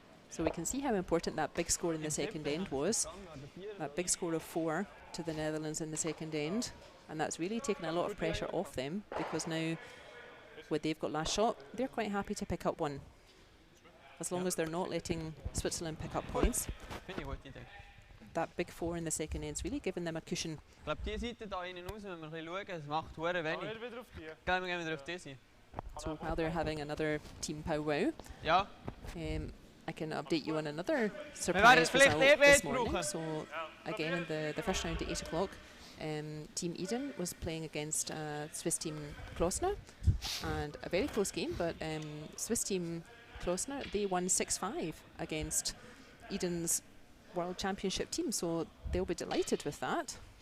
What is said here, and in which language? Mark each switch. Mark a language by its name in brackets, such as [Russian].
[English] So we can see how important that big score in the second end was. That big score of 4 to the Netherlands in the second end. And that's really taken a lot of pressure off them, because now when they've got last shot, they're quite happy to pick up 1. As long as they're not letting Switzerland pick up points. That big 4 in the second end's really given them a cushion. [German] Ich glaube, die Seite da innen raus, wenn wir ein bisschen schauen, es macht verdammt wenig. Gehen wir wieder auf diese. [English] So while they're having another team powwow, [German] Ja. [English] I can update you on another surprise result this morning. So again, in the first round at 8 o'clock, Team Edin was playing against Swiss team Klossner, and a very close game, but Swiss team Klossner, they won 6-5 against Edin's World Championship team, so they'll be delighted with that.